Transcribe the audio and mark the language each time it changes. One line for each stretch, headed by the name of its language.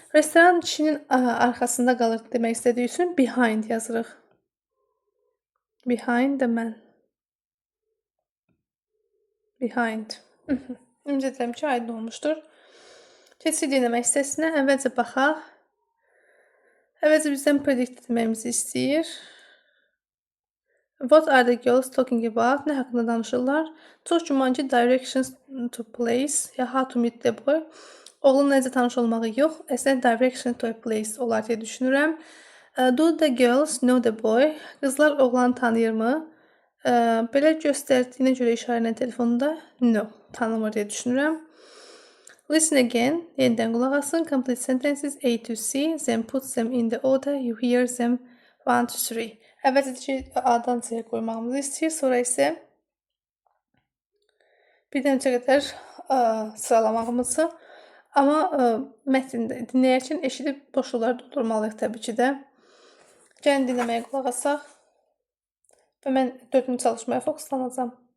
Azerbaijani: Restoran kişinin arxasında qalır demək istədiyi üçün behind yazırıq.
English: Behind the man.
Azerbaijani: Behind. Ümid edirəm ki, aydın olmuşdur. Keçid dinləmək hissəsinə əvvəlcə baxaq. Əvvəlcə bizdən predict etməyimizi istəyir.
English: What are the girls talking about?
Azerbaijani: Nə haqqında danışırlar? Çox güman ki,
English: directions to place, ya how to meet the boy.
Azerbaijani: Oğlun necə tanış olmağı yox, əslində direction to a place olar deyə düşünürəm.
English: Do the girls know the boy?
Azerbaijani: Qızlar oğlanı tanıyırmı? Belə göstərdiyinə görə işarə telefonunda no, tanımır deyə düşünürəm.
English: Listen again,
Azerbaijani: yenidən qulaq asın.
English: Complete sentences A to C, then put them in the order you hear them 1 to 3.
Azerbaijani: Əvvəlcə ki, A-dan C-yə qoymağımızı istəyir, sonra isə birdən öncə qədər sıralamağımızı, amma mətndə dinləyərkən eşidib boşluqları doldurmalıyıq təbii ki də. Gəlin dinləməyə qulaq asaq və mən 4-cü çalışmaya fokuslanacağam.